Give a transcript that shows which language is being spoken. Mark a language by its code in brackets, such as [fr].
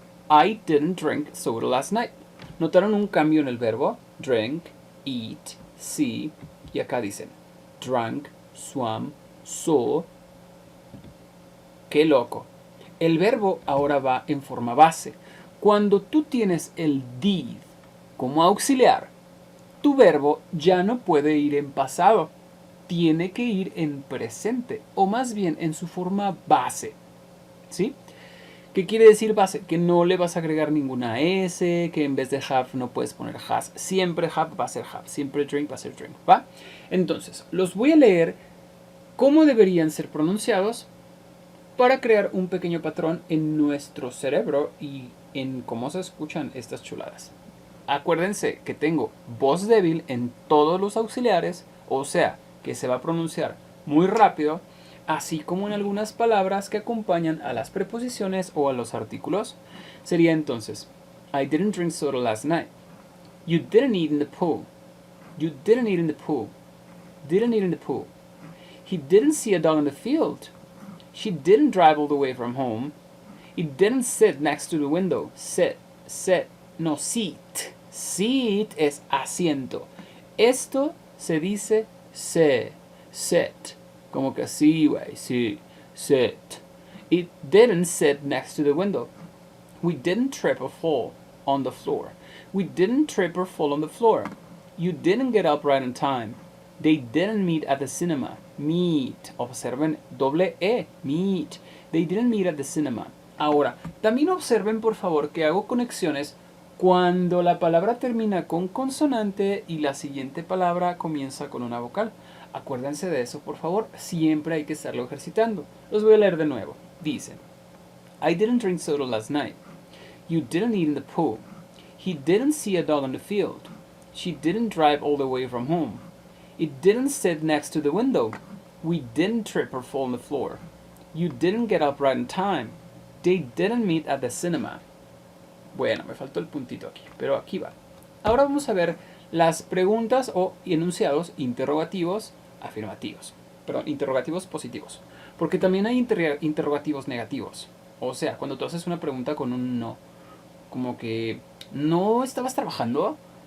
[en] I didn't drink soda last night. [es] ¿Notaron un cambio en el verbo? [en] Drink, eat, see. [es] Y acá dicen [en] drank, swam, saw. [es] ¡Qué loco! El verbo ahora va en forma base. Cuando tú tienes el did como auxiliar, tu verbo ya no puede ir en pasado. Tiene que ir en presente, o más bien en su forma base. ¿Sí? ¿Qué quiere decir base? Que no le vas a agregar ninguna S, que en vez de have no puedes poner has. Siempre have va a ser have, siempre drink va a ser drink, ¿va? Entonces, los voy a leer cómo deberían ser pronunciados para crear un pequeño patrón en nuestro cerebro y en cómo se escuchan estas chuladas. Acuérdense que tengo voz débil en todos los auxiliares, o sea, que se va a pronunciar muy rápido, así como en algunas palabras que acompañan a las preposiciones o a los artículos. Sería entonces, [en] I didn't drink soda last night. You didn't eat in the pool. You didn't eat in the pool. Didn't eat in the pool. He didn't see a dog in the field. She didn't drive all the way from home. He didn't sit next to the window. [es] Sit, no, seat. Seat es asiento. Esto se dice sit. Como que sí, güey, sí, sit. [en] It didn't sit next to the window. We didn't trip or fall on the floor. We didn't trip or fall on the floor. You didn't get up right on time. They didn't meet at the cinema. Meet. [es] Observen doble E. [en] Meet. They didn't meet at the cinema. [es] Ahora, también observen por favor que hago conexiones cuando la palabra termina con consonante y la siguiente palabra comienza con una vocal. Acuérdense de eso, por favor. Siempre hay que estarlo ejercitando. Los voy a leer de nuevo. [en] Dicen, I didn't drink soda last night. You didn't eat in the pool. He didn't see a dog in the field. She didn't drive all the way from home. It didn't sit next to the window. We didn't trip or fall on the floor. You didn't get up right in time. They didn't meet at the cinema. [es] Bueno, me faltó el puntito aquí, pero aquí va. Ahora vamos a ver las preguntas o enunciados interrogativos afirmativos. Perdón, interrogativos positivos. Porque también hay interrogativos negativos. O sea, cuando tú haces una pregunta con un no. Como que, ¿no estabas trabajando?